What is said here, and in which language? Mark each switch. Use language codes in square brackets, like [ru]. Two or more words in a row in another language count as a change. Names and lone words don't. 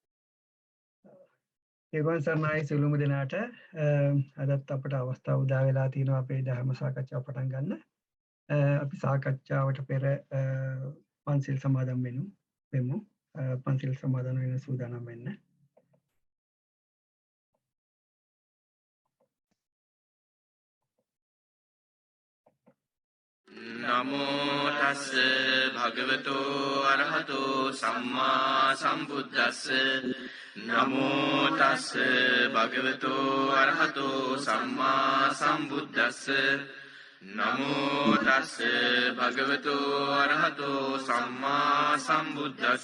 [si] ඒවන් සර්ණයි සියලුම දෙනාට අදත් අපට අවස්ථාව උදා වෙලා තියෙනවා අපේ ධර්ම සාකච්ඡාව පටන් ගන්න. අපි සාකච්ඡාවට පෙර පන්සිල් සමාදන් වෙමු. පන්සිල් සමාදන් වෙන සූදානම් වෙන්න. [pi] නමෝ තස්ස භගවතෝ අරහතෝ සම්මා සම්බුද්දස්ස නමෝ තස්ස භගවතෝ අරහතෝ සම්මා සම්බුද්දස්ස නමෝ තස්ස භගවතෝ අරහතෝ සම්මා සම්බුද්දස්ස